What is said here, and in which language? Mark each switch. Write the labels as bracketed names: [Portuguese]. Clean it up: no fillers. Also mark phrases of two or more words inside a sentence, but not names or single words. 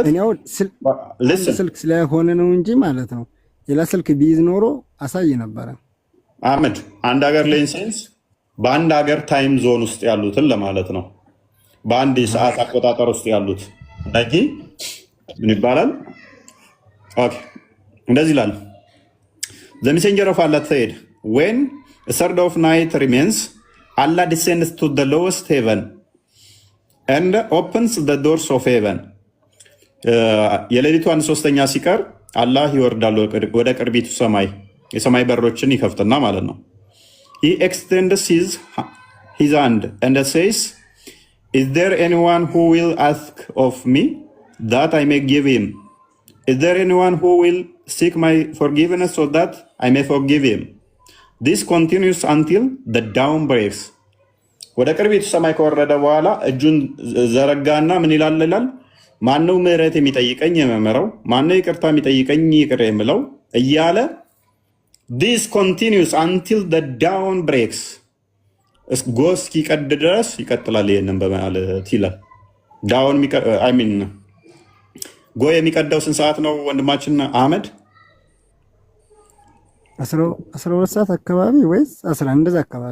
[Amharic] ስልክ ስለሆነ ነው እንጂ ማለት ነው። ሌላ ስልክ ቢይዝ ኖሮ አሳይ ነበረ። አህመድ አንድ ሀገር ላይ ሴንስ በአንድ ሀገር [English] time zone [Amharic] ውስጥ ያሉትን ለማለት ነው። በአንድ የሰዓት አቆጣጠር ውስጥ ያሉት ነጂ ምን ይባላል? ኦኬ እንደዚህ ይላል። [English] The messenger of Allah said, when a third of night remains, Allah descends to the lowest heaven and opens the doors of heaven. [Amharic] የሌሊቱ 1/3 ሲቀር አላህ ይወርዳል ወደ ቅርቢቱ ሰማይ፣ የሰማይ በሮችን ይከፍትና ማለት ነው። [English] He extends his hand and says, is there anyone who will ask of me that I may give him? Is there anyone who will seek my forgiveness so that I may forgive him? This continues until the dawn breaks. [Amharic] ወደ ቅርቢቱ ሰማይ ከወረደ በኋላ እጁን ዘረጋና ምን ይላል? ማነው ምህረት የሚጠይቀኝ የምምረው? ማነው ይቅርታ የሚጠይቀኝ ይቅር የምለው? [English] እያለ this continues until the dawn breaks. [Amharic] ጎህ እስኪቀድ ድረስ ይቀጥላል። ይሄንን በማለት ይላል። ዳውን ጎህ የሚቀደው ስንት ሰዓት ነው ወንድማችን አህመድ? 12 ሰዓት አካባቢ ወይስ 11 እንደዛ አካባቢ?